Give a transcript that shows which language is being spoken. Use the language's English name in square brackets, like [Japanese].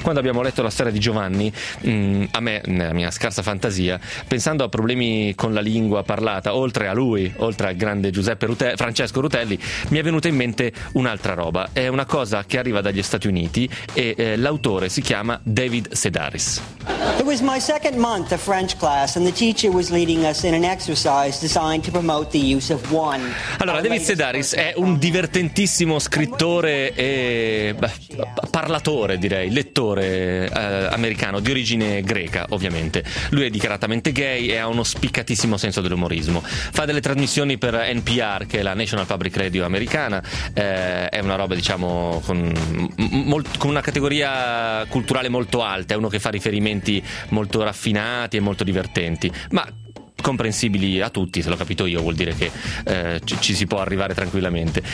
[Italian] Quando abbiamo letto la storia di Giovanni, a me, nella mia scarsa fantasia, pensando a problemi con la lingua parlata, oltre a lui, oltre al grande Giuseppe Francesco Rutelli, mi è venuta in mente un'altra roba. È una cosa che arriva dagli Stati Uniti e l'autore si chiama David Sedaris. [English] It was my second month of French class and the teacher was leading us in an exercise designed to promote the use of one. [Italian] Allora, David Sedaris è un divertentissimo scrittore e parlatore, direi, lettore americano di origine greca, ovviamente. Lui è dichiaratamente gay e ha uno spiccatissimo senso dell'umorismo. Fa delle trasmissioni per NPR, che è la National Public Radio americana, è una roba, diciamo, con una categoria culturale molto alta, è uno che fa riferimenti molto raffinati e molto divertenti, ma comprensibili a tutti, se l'ho capito io vuol dire che ci si può arrivare tranquillamente.